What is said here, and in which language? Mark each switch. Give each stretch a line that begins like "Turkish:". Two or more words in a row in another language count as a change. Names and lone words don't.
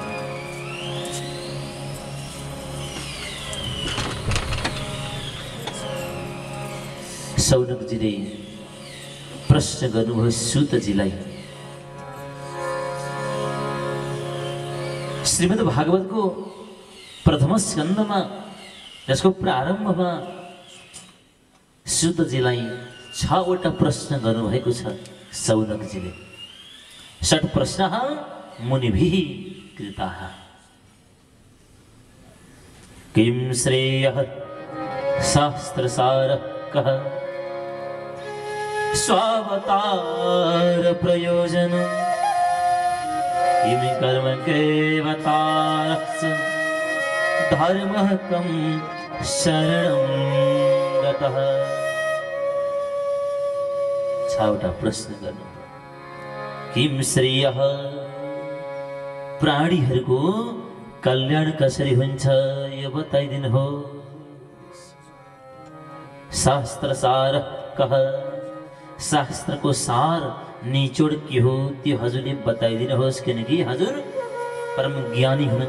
Nepali: शौनकजीले प्रश्न गर्नुभयो सुतजीलाई। श्रीमद् भागवतको प्रथम स्कन्धमा यसको प्रारम्भमा सुतजीलाई 6वटा प्रश्न गर्नुभएको छ शौनकजीले।
Sanskrit: 6 प्रश्नः मुनिभिः कृताः। किं श्रेयः शास्त्रसारः कः स्वावतार प्रयोजन किम कर्म केवतारः धर्मः कं शरणं गतः।
Nepali: छवटा प्रश्न गर्नु
Sanskrit: किम श्रेयः
Nepali: प्राणीहरूको कल्याण कसरी हुन्छ यो बताइदिनुहोस्। शास्त्र सार कह शास्त्रको सार निचोड के हो त्यो हजुरले बताइदिनुहोस्, किनकि हजुर परम ज्ञानी हुनुहुन्छ।